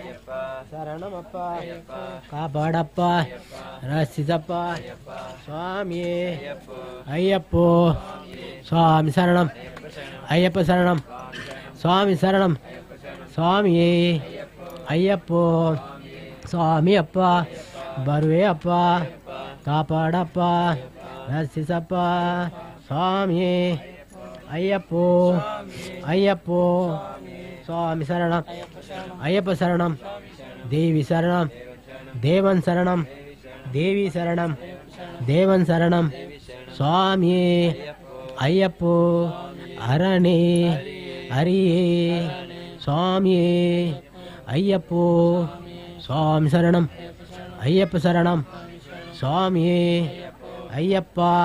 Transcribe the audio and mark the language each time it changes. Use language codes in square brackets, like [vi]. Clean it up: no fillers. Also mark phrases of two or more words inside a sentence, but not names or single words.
[kn] ಶರಣಮಪ್ಪ ಕಾಪಾಡಪ್ಪ ರಕ್ಷಿಸಪ್ಪ [ml] സ്വാമിയേ അയ്യപ്പോ സ്വാമി ശരണം അയ്യപ്പ ശരണം സ്വാമി ശരണം സ്വാമിയേ അയ്യപ്പോ [kn] ಸ್ವಾಮಿಯಪ್ಪ ಬರುವೆಯಪ್ಪ ಕಾಪಾಡಪ್ಪ ರಕ್ಷಿಸಪ್ಪ [ml] സ്വാമിയേ അയ്യപ്പോ അയ്യപ്പോ സ്വാമി ശരണം അയ്യപ്പ ശരണം ദേവി ശരണം ദേവൻ ശരണം ദേവി ശരണം ദേവൻ ശരണം സ്വാമിയേ അയ്യപ്പോ അരണേ ഹരിയേ സ്വാമിയേ അയ്യപ്പോ സ്വാമി ശരണം അയ്യപ്പ ശരണം സ്വാമിയേ അയ്യപ്പ